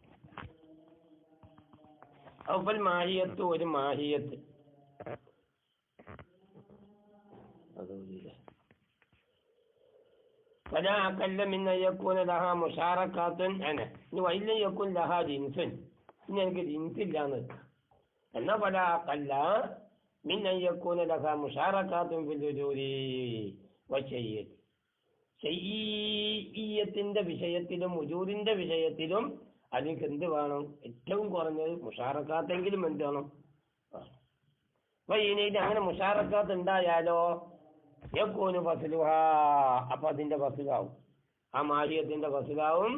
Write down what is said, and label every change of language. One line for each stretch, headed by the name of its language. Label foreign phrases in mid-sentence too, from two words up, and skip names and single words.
Malayalam: അവൽ മാഹിയത്ത് ഒരു മാഹിയത്ത് അതുപോലെ
Arabic: فلا أقل من أن يكون لها مشاركات أنا وإن لم يكن لها جنس إن الجنس لا نك أن فلا أقل من أن يكون لها مشاركات في الوجود والشيء
Malayalam: ശൈഇയ്യത്തിന്റെ വിഷയത്തിലും വുജൂദിന്റെ വിഷയത്തിലും അതിന് എന്ത് വേണം? ഏറ്റവും കുറഞ്ഞത് മുഷാറക്കാത്തെങ്കിലും എന്ത് വേണം? അപ്പൊ ഇനി അങ്ങനെ മുഷാറക്കാത്ത് ഉണ്ടായാലോ
Arabic: يكون فصلها,
Malayalam: അപ്പൊ അതിന്റെ ഫസ്ലാവും, ആ മാഹിയത്തിന്റെ ഫസ്ലാവും.